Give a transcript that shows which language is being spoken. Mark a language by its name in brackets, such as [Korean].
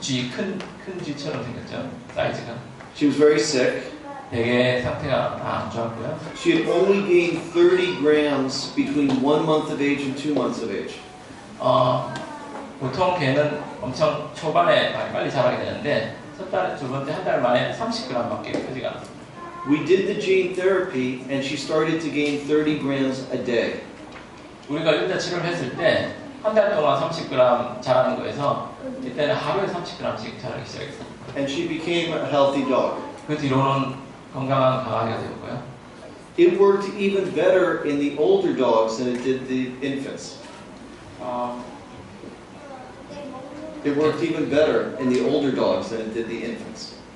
[Korean] 큰 쥐처럼 생겼죠, 사이즈가. [English] She was very sick. [Korean] 되게 상태가 안 좋았고요. [English] She had only gained 30 grams between 1 month of age and 2 months of age. [Korean] 보통 개는 엄청 초반에 빨리 자라게 되는데 두 번째 한 달 만에 30g밖에 크지가 않았습니다. [English] We did the gene therapy and she started to gain 30 grams a day. [Korean] 우리가 유전자 치료를 했을 때 한 달 동안 30g 자라는 거에서 이때는 하루에 30g씩 자라기 시작했습니다. [English] And she became a healthy dog. [Korean] 그 뒤로는 건강한 강아지가 되었고요. [English] It worked even better in the older dogs than it did the infants. It worked even better in the older dogs than it did the infants.